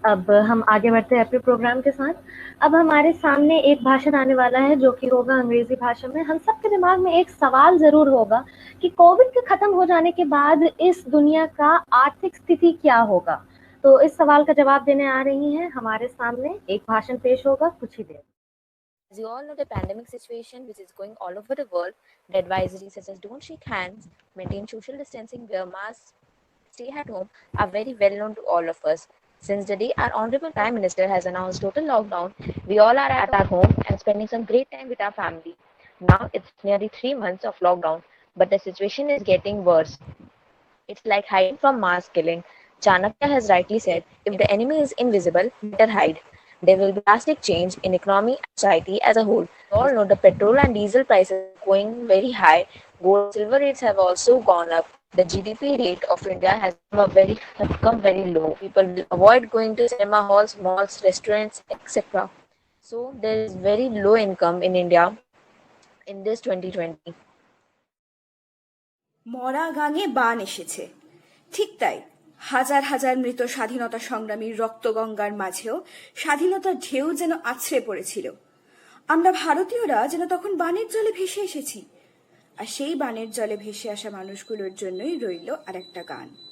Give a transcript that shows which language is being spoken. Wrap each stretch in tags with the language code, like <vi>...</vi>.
<hi>अब हम आगे बढ़ते हैं अपने प्रोग्राम के साथ। अब हमारे सामने एक भाषण आने वाला है जो कि होगा अंग्रेजी भाषा में। हम सबके दिमाग में एक सवाल जरूर होगा कि कोविड के खत्म हो जाने के बाद इस दुनिया का आर्थिक स्थिति क्या होगा। तो इस सवाल का जवाब देने आ रही हैं हमारे सामने, एक भाषण पेश होगा कुछ ही देर।</hi> <en>As you all know, the pandemic situation which is going all over the world, the advisories such as don't shake hands, maintain social distancing, wear masks, stay at home are very well known to all of us. Since the day our Honorable Prime Minister has announced total lockdown, we all are at our home and spending some great time with our family. Now it's nearly 3 months of lockdown, but the situation is getting worse. It's like hiding from mass killing. Chanakya has rightly said, if the enemy is invisible, better hide. There will be drastic change in economy and society as a whole. You all know the petrol and diesel prices are going very high. Gold and silver rates have also gone up. The GDP rate of India has become very low. People will avoid going to cinema halls, malls, restaurants, etc. So there is very low income in India in this 2020.</en> <bn>মরা গাঙে বান এসেছে, ঠিক তাই হাজার হাজার মৃত স্বাধীনতা সংগ্রামীর রক্তগঙ্গার মাঝেও স্বাধীনতার ঢেউ যেন আছড়ে পড়েছিল। আমরা ভারতীয়রা যেন তখন বানের জলে ভেসে এসেছি। আর সেই বানের জলে ভেসে আসা মানুষগুলোর জন্যই রইল আর একটা গান।</bn>